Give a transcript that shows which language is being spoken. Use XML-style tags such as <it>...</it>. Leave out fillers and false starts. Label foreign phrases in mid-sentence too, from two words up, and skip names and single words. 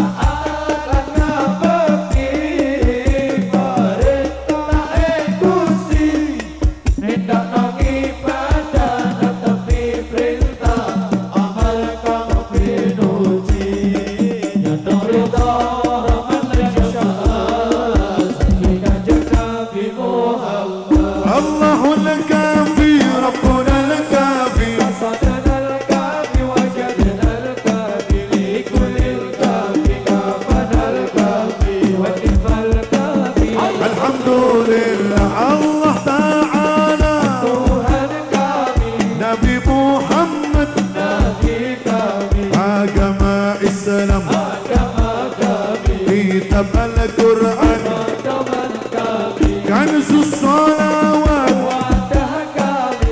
<jv>akan ngabekti perintah Gusti nindakno ibadah netepi perintah amal kang pinuji nyata rida rahmat syafaat saking kanjeng Nabi Muhammad.</jv> <ar>الله الكافي ربنا الكافي قصدنا الكافي وجدنا الكافي لكل كافي كفانا الكافي وكفى الكافي الحمد لله الله تعالى</ar> <id>Tuhan kami Nabi Muhammad Nabi kami agama Islam agama kami kitab Al-Quran teman kami kanzus salawat wadah kami</id>